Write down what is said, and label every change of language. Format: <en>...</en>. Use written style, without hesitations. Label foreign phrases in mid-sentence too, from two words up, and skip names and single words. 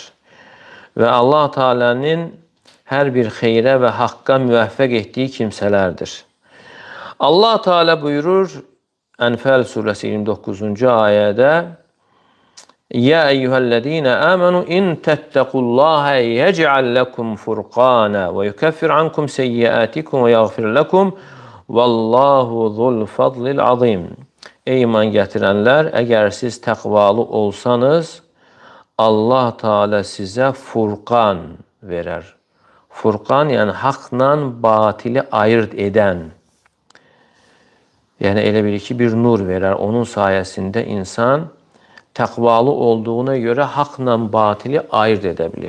<az>Və Allah Teala'nın hər bir xeyrə və haqqa müvəffəq etdiyi kimsələrdir. Allah Teala buyurur Ənfəl surəsi 29-cu ayədə:</az> <ar>"يا أيها الذين آمنوا إن تتقوا الله يجعل لكم فرقانا ويكفر عنكم سيئاتكم ويغفر لكم والله ذو الفضل العظيم."</ar> <az>Ey iman gətirənlər, əgər siz təqvalı olsanız, Allah Teala sizə furqan verər. Furqan, yəni haqla batili ayırt edən. Yəni elə bilir ki, bir nur verər. Onun sayəsində insan təqvalı olduğuna görə haqla batili ayırt edə bilir.</az>